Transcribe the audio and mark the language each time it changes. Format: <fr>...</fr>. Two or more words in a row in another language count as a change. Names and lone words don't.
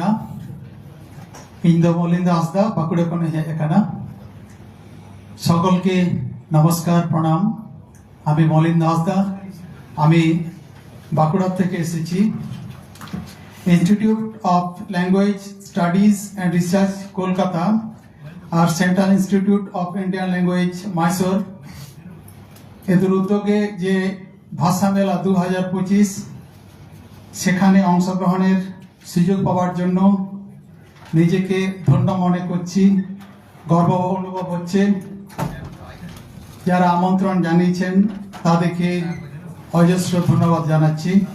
<sat>इन दो मलिंद हांसदा बांकुड़ा खन हेज आकाना।</sat> <bn>সকলকে নমস্কার প্রণাম। আমি মলিন্দ হাঁসদা, আমি বাঁকুড়া থেকে এসেছি। इंस्टीट्यूट ऑफ लैंग्वेज स्टाडिज एंड रिसार्च कोलकाता और सेंट्रल इंस्टीट्यूट ऑफ इंडियन लैंग्वेज मैसूर एদের উদ্যোগে যে ভাষা মেলা 2025 সেখানে অংশগ্রহণের সুযোগ পাওয়ার জন্য নিজেকে ধন্য মনে করছি, গর্ব অনুভব হচ্ছে। যারা আমন্ত্রণ জানিয়েছেন তাদেরকে অজস্র ধন্যবাদ জানাচ্ছি।</bn>